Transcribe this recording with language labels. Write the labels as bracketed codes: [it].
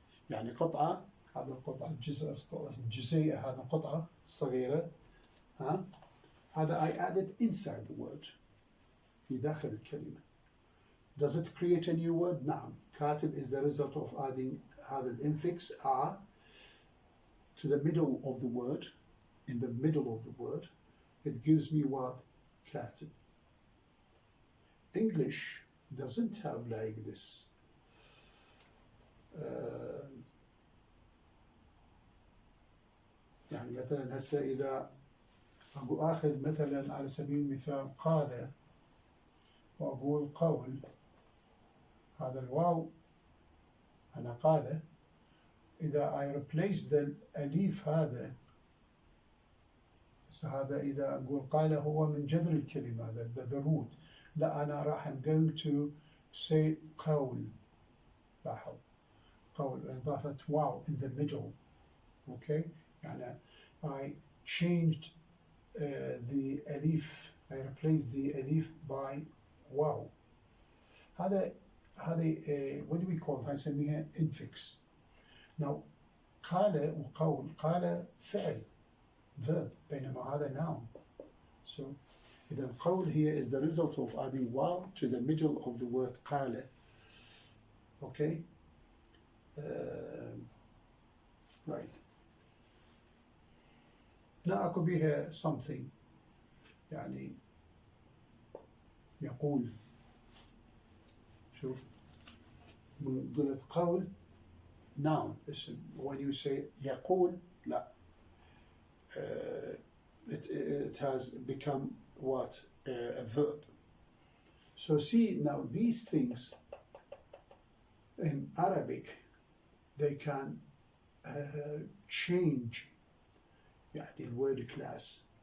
[ar] يعني قطعة، هذا القطعة الجزئية، هذا قطعة صغيرة، ها؟ هذا [en] I added inside the word، [ar] في داخل الكلمة. [en] Does it create a new word? [ar] نعم. [en] كاتب is the result of adding [ar] هذا الانفكس [en] a to the middle of the word. In the middle of the word, it gives me what? [ar] كاتب. [en] English doesn't have like this. [ar] يعني مثلا هسه إذا أخذ مثلا على سبيل المثال قال وأقول قول، هذا الواو أنا قال، إذا [en] I replace [ar] the أليف هذا إذا أقول قال هو من جذر الكلمة [en] the root، [ar] لا أنا راح [en] I'm going to say [ar] قول. لاحظ قول إضافة واو [en] in the middle. Okay, [ar] يعني [en] I changed the أليف، I replaced the أليف by واو. هذا what do we call؟ [ar] هاي نسميها [en] infix. [ar] Now قال وقول، قال فعل verb بينما هذا noun. [en] So [ar] إذا القول [en] here is the result of adding واو to the middle of the word قال. Okay, right. [ar] نأكل بها something، يعني يقول. شوف من قلت قول [en] noun اسم، when you say [ar] يقول لا [en] it has become what? A verb. So see now these things in Arabic they can change [ar] يعني [en] الword class.